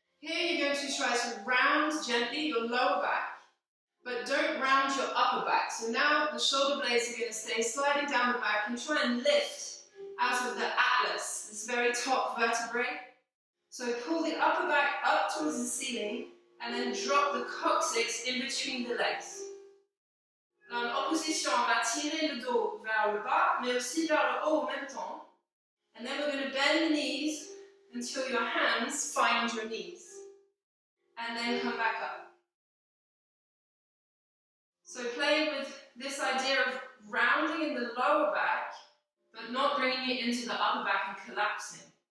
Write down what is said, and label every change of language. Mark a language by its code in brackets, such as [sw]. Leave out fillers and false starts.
[en] Here you're going to try to round gently your lower back, but don't round your upper back. So now the shoulder blades are going to stay sliding down the back, and try and lift out of the atlas, this very top vertebrae. So pull the upper back up towards the ceiling, and then drop the coccyx in between the legs. [fr] En opposition, on va tirer le dos vers le bas, mais aussi vers le haut en même temps. [en] And then we're going to bend the knees until your hands find your knees. And then come back up. So play with this idea of rounding in the lower back, but not bringing it into the upper back and collapsing.